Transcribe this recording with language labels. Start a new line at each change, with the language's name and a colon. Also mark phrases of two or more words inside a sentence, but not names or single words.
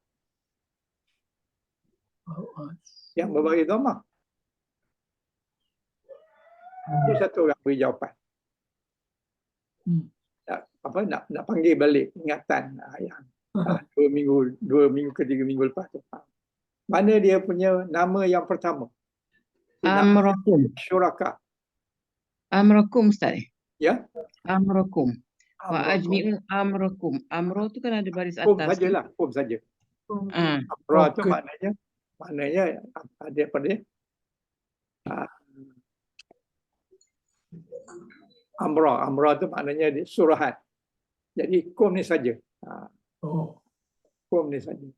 Malay: Yang berbaris dhammah. Itu satu orang beri jawapan. Nak panggil balik ingatan yang 2 minggu ke 3 minggu lepas tu. Mana dia punya nama yang pertama? Amrakum. Syuraka. Amrakum Ustaz. Ya?
Arabic: أمركم. وأجمعوا أمركم.
Malay: Amro tu kan ada baris atas. Kum sajalah, kum saja. Amra tu maknanya ada pada Amra tu maknanya surahan. Jadi kum ni saja. Kum ni saja.